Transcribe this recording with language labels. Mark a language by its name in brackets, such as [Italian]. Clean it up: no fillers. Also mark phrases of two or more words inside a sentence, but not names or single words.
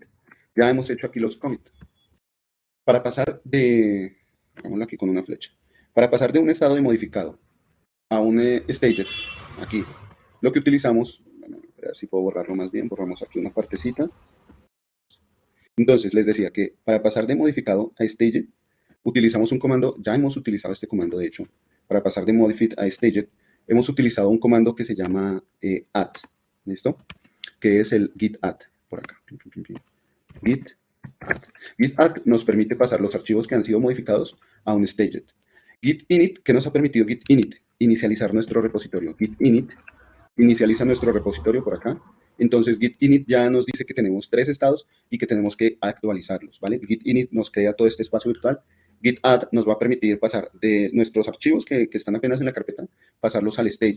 [Spanish] Ya hemos hecho aquí los commits. Para pasar de, hagámoslo aquí con una flecha, para pasar de un estado de modificado a un staged, aquí, lo que utilizamos, bueno, a ver si puedo borrarlo más bien, borramos aquí una partecita, Entonces, les decía que para pasar de modificado a staged, utilizamos un comando, ya hemos utilizado este comando, de hecho, para pasar de modified a staged, hemos utilizado un comando que se llama add, ¿listo? Que es el git add, por acá. Git add. Git add nos permite pasar los archivos que han sido modificados a un staged. Git init, ¿qué nos ha permitido Git init? Inicializar nuestro repositorio. Git init inicializa nuestro repositorio por acá. Entonces Git init ya nos dice que tenemos 3 estados y que tenemos que actualizarlos, ¿vale? Git init nos crea todo este espacio virtual. Git add nos va a permitir pasar de nuestros archivos que están apenas en la carpeta, pasarlos al staged.